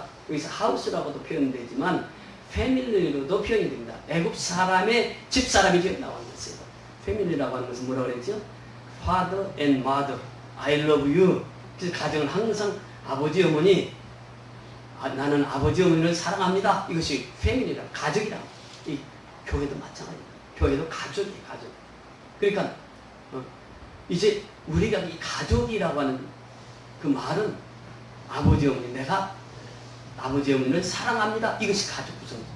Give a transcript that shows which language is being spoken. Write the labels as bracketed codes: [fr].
[ko] 여기서 하우스라고도 표현되지만 패밀리로도 표현이 됩니다. 애굽 사람의 집사람이 지금 나와 있어요. 패밀리라고 하는 것은 뭐라고 그랬죠? [en] Father and mother, I love you. [ko] 그래서 가정은 항상 아버지 어머니, 나는 아버지 어머니를 사랑합니다. 이것이 패밀리라, 가족이라. 이 교회도 마찬가지입니다. 교회도 가족이에요, 가족. 그러니까 이제 우리가 이 가족이라고 하는 그 말은 아버지 어머니, 내가 아버지 어머니를 사랑합니다. 이것이 가족 구성.